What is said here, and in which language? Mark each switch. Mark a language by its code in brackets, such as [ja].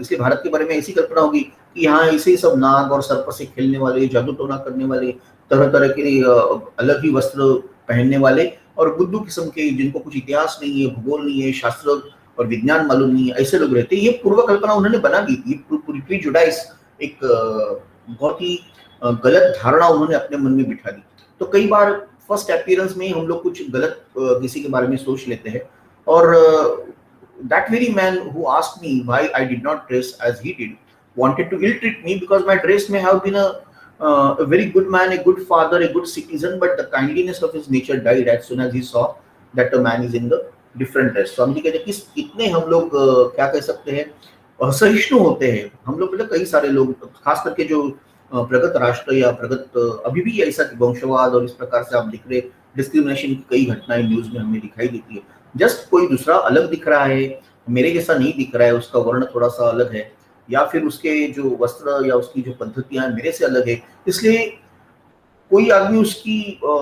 [hi] इसलिए भारत के बारे में ऐसी कल्पना होगी कि यहाँ ऐसे ही सब नाग और सर्प से खेलने वाले, जादू टोना करने वाले, तरह तरह के अलग ही वस्त्र पहनने वाले और बुद्धू किस्म के, जिनको कुछ इतिहास नहीं है, भूगोल नहीं है, शास्त्र और विज्ञान मालूम नहीं है, ऐसे लोग रहते हैं। ये पूर्व कल्पना उन्होंने बना दी थी, पूरी जुडाइस एक बहुत ही गलत धारणा उन्होंने अपने मन में बिठा दी। तो कई बार फर्स्ट अपीयरेंस में हम लोग कुछ गलत किसी के बारे में सोच लेते हैं, और [en] that very man who asked me why I did not dress as he did wanted to ill treat me because my dress may have been a very good man, a good father, a good citizen, but the kindliness of his nature died as soon as he saw that a man is in the different dress. [hi] So हम जी कहते हैं कि कितने हम लोग क्या कह सकते हैं, असहिष्णु होते हैं हम लोग। मतलब कई सारे लोग, खास करके जो प्रगत राष्ट्र या प्रगत अभी भी ऐसा वंशवाद और इस प्रकार से आप दिख रहे डिस्क्रिमिनेशन की कई घटनाएं न्यूज में हमें दिखाई देती है। जस्ट कोई दूसरा अलग दिख रहा है, मेरे जैसा नहीं दिख रहा है, उसका वर्ण थोड़ा सा अलग है, या फिर उसके जो वस्त्र या उसकी जो पद्धतियां मेरे से अलग है, इसलिए कोई आदमी उसकी